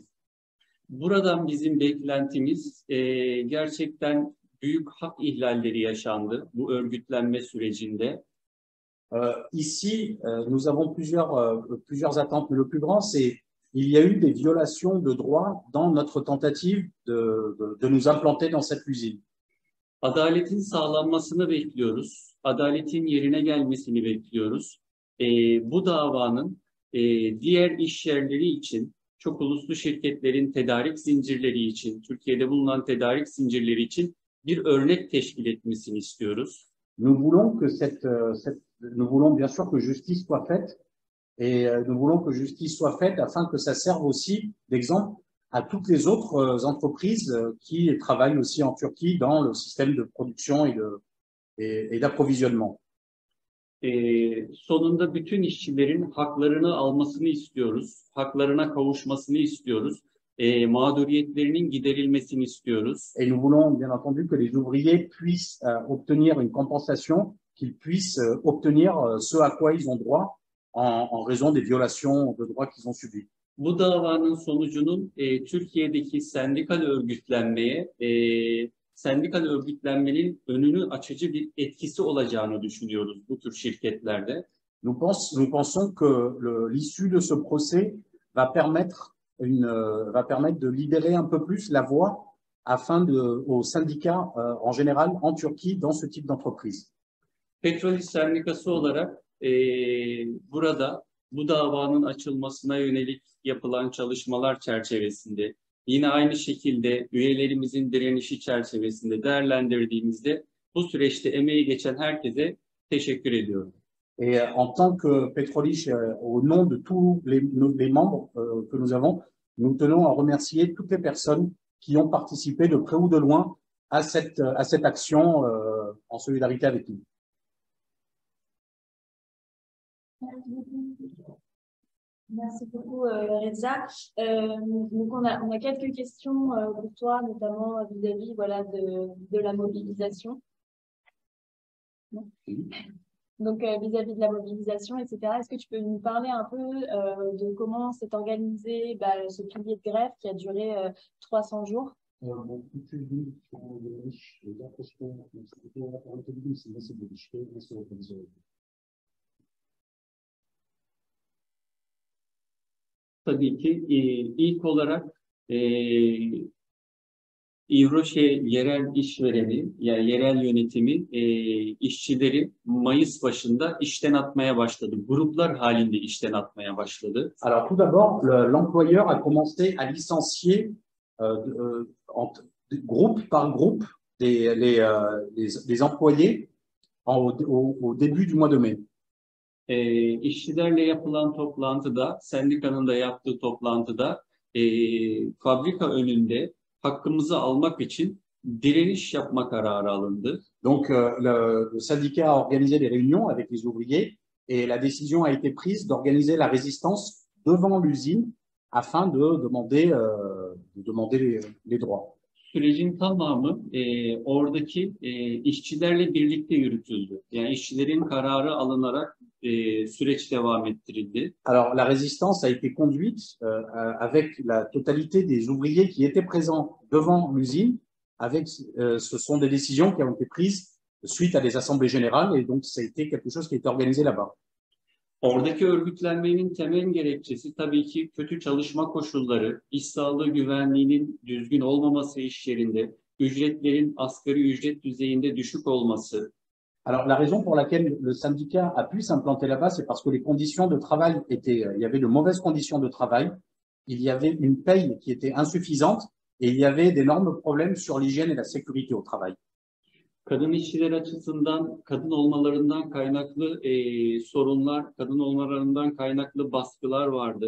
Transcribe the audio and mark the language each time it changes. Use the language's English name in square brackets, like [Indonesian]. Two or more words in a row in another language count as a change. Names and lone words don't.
[Turkish] Buradan bizim beklentimiz gerçekten büyük hak ihlalleri yaşandı bu örgütlenme sürecinde. [French] Ici, nous avons plusieurs attentes, mais le plus grand, c'est il y a eu des violations de droits dans notre tentative de nous implanter dans cette usine. [Turkish] Adaletin sağlanmasını bekliyoruz. Adaletin yerine gelmesini bekliyoruz. Bu davanın diğer iş yerleri için, çok uluslu şirketlerin tedarik zincirleri için, Türkiye'de bulunan tedarik zincirleri için bir örnek teşkil etmesini istiyoruz. [French] Nous voulons que nous voulons bien sûr que justice soit faite et nous voulons que justice soit faite afin que ça serve aussi d'exemple à toutes les autres entreprises qui travaillent aussi en Turquie dans le système de production et d'approvisionnement. [Turkish] Sonunda bütün işçilerin haklarını almasını istiyoruz, haklarına kavuşmasını istiyoruz, mağduriyetlerinin giderilmesini istiyoruz. [French] Et nous voulons bien entendu que les ouvriers puissent obtenir une compensation, qu'ils puissent obtenir ce à quoi ils ont droit en raison des violations de droits qu'ils ont subies. [Turkish] Bu davanın sonucunun Türkiye'deki sendikal örgütlenmenin önünü açıcı bir etkisi olacağını düşünüyoruz bu tür şirketlerde. [French] Nous pensons que l'issue de ce procès va permettre de libérer un peu plus la voie aux syndicats en général en Turquie dans ce type d'entreprise. [Turkish] Petrol İş Sendikası olarak burada bu davanın açılmasına yönelik yapılan çalışmalar çerçevesinde yine aynı şekilde üyelerimizin direnişi çerçevesinde değerlendirdiğimizde bu süreçte emeği geçen herkese teşekkür ediyorum. [French] Et en tant que Petrolish, au nom de tous les membres que nous avons, nous tenons à remercier toutes les personnes qui ont participé de près ou de loin à cette action en solidarité avec nous. Merci beaucoup, Reza. Donc on a quelques questions pour toi, notamment vis-à-vis de la mobilisation. Donc vis-à-vis de la mobilisation, etc. Est-ce que tu peux nous parler un peu de comment s'est organisé ce pilier de grève qui a duré 300 jours? [Turkish] Tabii ki ilk olarak İvroşe yerel işvereni, yani yerel yönetimi işçileri Mayıs başında işten atmaya başladı. Gruplar halinde işten atmaya başladı. [French] Alors tout d'abord, l'employeur a commencé à licencier groupe par groupe les employés au début du mois de mai. [Turkish] İşçilerle yapılan toplantıda, sendikanın da yaptığı toplantıda fabrika önünde hakkımızı almak için direniş yapma kararı alındı. [French] Donc le syndicat a organisé des réunions avec les ouvriers et la décision a été prise d'organiser la résistance devant l'usine afin de demander les droits. [Turkish] Sürecin tamamı oradaki işçilerle birlikte yürütüldü. Yani işçilerin kararı alınarak süreç devam ettirildi. [French] Alors la résistance a été conduite avec la totalité des ouvriers qui étaient présents devant l'usine. Ce sont des décisions qui ont été prises suite à des assemblées générales et donc ça a été quelque chose qui a été organisé là-bas. [Turkish] Oradaki örgütlenmenin temel gerekçesi tabii ki kötü çalışma koşulları, iş sağlığı güvenliğinin düzgün olmaması iş yerinde, ücretlerin asgari ücret düzeyinde düşük olması. [French] Alors, la raison pour laquelle le syndicat a pu s'implanter là-bas, c'est parce que les conditions de travail étaient, il y avait de mauvaises conditions de travail, il y avait une paye qui était insuffisante et il y avait d'énormes problèmes sur l'hygiène et la sécurité au travail. [Turkish] Kadın işçiler açısından kadın olmalarından kaynaklı sorunlar, kadın olmalarından kaynaklı baskılar vardı.